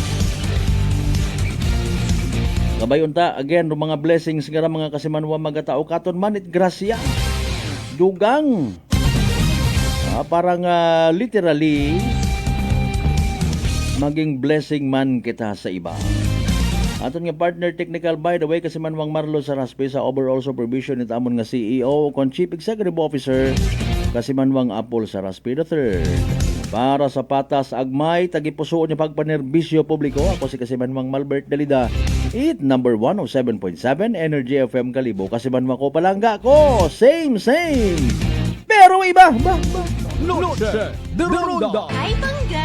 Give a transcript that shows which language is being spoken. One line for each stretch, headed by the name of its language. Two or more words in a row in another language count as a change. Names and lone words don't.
Aklanon: Kabay unta again mga blessings nga mga kasimanwa magatao katon man it grasya. Dugang.
Filipino: Parang literally maging blessing man kita sa iba.
Aklanon: Aton nga
English: partner technical by the way
Aklanon: kasi manwang Marlo Saraspe sa overall supervision ni amon nga CEO kon
English: Chief Executive Officer
Aklanon: kasi manwang Apple Saraspe III. Para sa patas agmay tagipuso niya pagpanerbisyo publiko, ako si kasi manwang Malbert Dalida. It number 107.7 Energy FM Kalibo kasi manwang ko palangga ko.
Filipino: Same. Pero iba.
Aklanon: Lucha de Ronda. Ay,